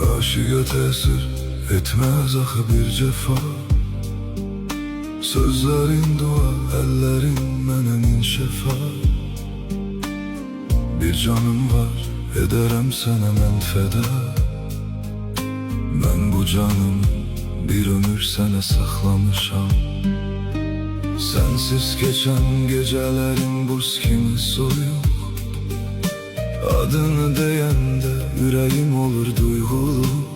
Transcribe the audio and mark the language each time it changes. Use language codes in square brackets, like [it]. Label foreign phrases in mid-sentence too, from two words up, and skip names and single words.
[tr] kişiye tesir etmez axı bir cefa. Sözlerin dua, ellerin mənim şefa. Bir canım var, ederim sana mən feda. [az] Mən bu canım bir ömür sənə saxlamışam. [tr] Sensiz geçen gecelerin buz [az] kimi soyuq. Adını deyəndə ürəyim olur duygulu.